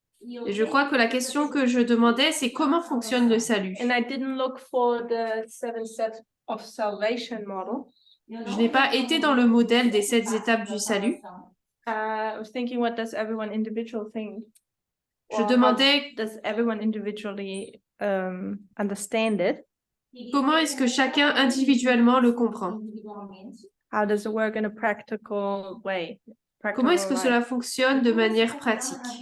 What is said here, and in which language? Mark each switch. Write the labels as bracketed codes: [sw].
[fr] Et je crois que la question que je demandais, c'est comment fonctionne le salut. [en] And I didn't look for the 7 steps of salvation model. [fr] Je n'ai pas été dans le modèle des 7 étapes du salut. [en] I was thinking, what does everyone individual think? [fr] Je demandais [en] Does everyone individually understand it? [fr] comment est-ce que chacun individuellement le comprend. [en] How does it work in a practical way? [fr] Comment est-ce que cela fonctionne de manière pratique?